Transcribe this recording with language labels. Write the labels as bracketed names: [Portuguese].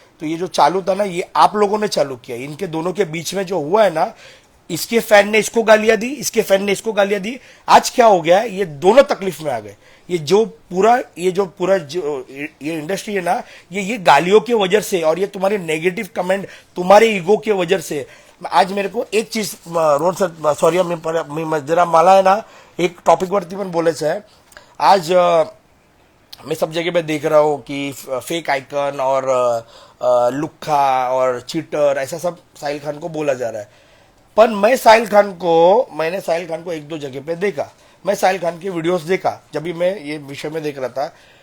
[Hindi] तो ये जो चालू था ना, ये आप लोगों ने चालू किया। इनके दोनों के बीच में जो हुआ है ना, इसके फैन ने इसको गालियां दी, इसके फैन ने इसको गालियां दी। आज क्या हो गया है, ये दोनों तकलीफ में आ गए। ये जो पूरा ये इंडस्ट्री है ना, ये गालियों की वजह से और ये तुम्हारे नेगेटिव कमेंट, तुम्हारे ईगो की वजह से। आज मेरे को एक चीज [Marathi] रोहन सर, सॉरी मी जरा मला है ना, एक टॉपिक वरती पण बोलायचं आहे आज। [Hindi] मैं सब जगह पे देख रहा हूँ कि फेक आइकन और लुक्खा और चीटर, ऐसा सब साहिल खान को बोला जा रहा है। पर मैंने साहिल खान को एक दो जगह पे देखा, मैं साहिल खान की वीडियोस देखा जब भी मैं ये विषय में देख रहा था।